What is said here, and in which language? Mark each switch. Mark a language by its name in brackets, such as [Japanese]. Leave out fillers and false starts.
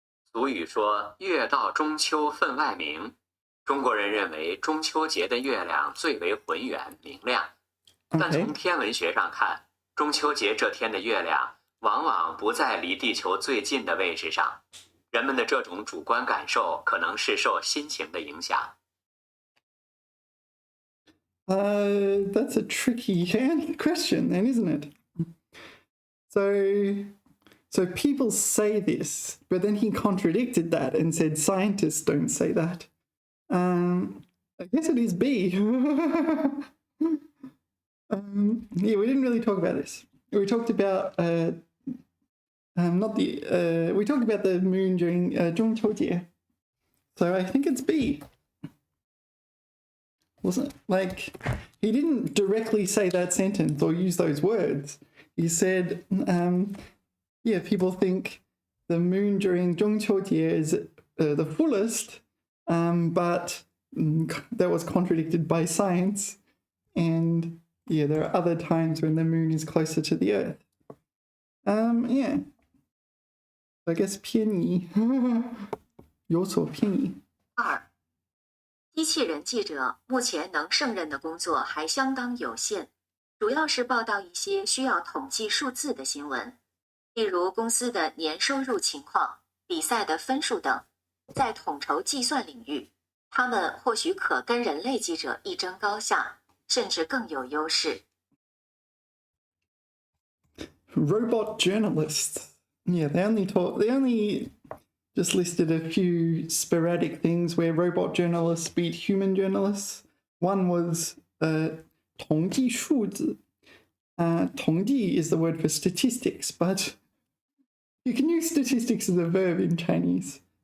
[Chinese] 俗语说“月到中秋分外明”，中国人认为中秋节的月亮最为浑圆明亮，但从 [English] Okay. [Chinese] 天文学上看，中秋节这天的月亮往往不在离地球最近的位置上。人们的这种主观感受可能是受心情的影响。 [English] That's a tricky question then, isn't it? So people say this, but then he contradicted that and said scientists don't say that. I guess it is B. Yeah, we didn't really talk about this. We talked about we talked about the moon during 中秋节. So I think it's B. Wasn't like he didn't directly say that sentence or use those words. He said, yeah, people think the moon during 中秋节 is the fullest, but that was contradicted by science. And yeah, there are other times when the moon is closer to the earth. Yeah. I guess [Chinese] 偏移，有所偏移。 2. 机器人记者目前能胜任的工作还相当有限，主要是报道一些需要统计数字的新闻，例如公司的年收入情况、比赛的分数等。在统筹计算领域，他们或许可跟人类记者一争高下，甚至更有优势。 [English] Robot journalists. Yeah, they only just listed a few sporadic things where robot journalists beat human journalists. One was 统计数字. 统计 is the word for statistics, but you can use statistics as a verb in Chinese.